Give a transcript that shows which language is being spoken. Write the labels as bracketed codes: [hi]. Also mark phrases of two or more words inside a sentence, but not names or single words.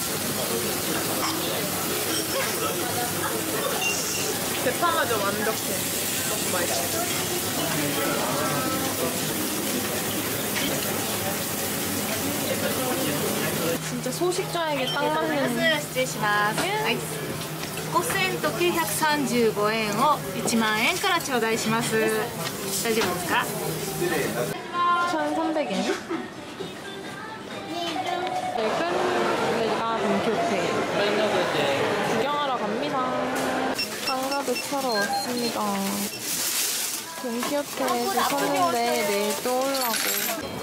[ko] 대파마저 완벽해. 너무 맛있어. 진짜 소식자에게 딱 맞는. [ja] 失礼します。はい。5000円と935円を1万円から頂戴します。大丈夫ですか？ [ko] 1,300엔. 내가 돈키호테 구경하러 갑니다. 장갑을 사러 왔습니다. 돈키호테에서 샀는데 내일 또 오려고.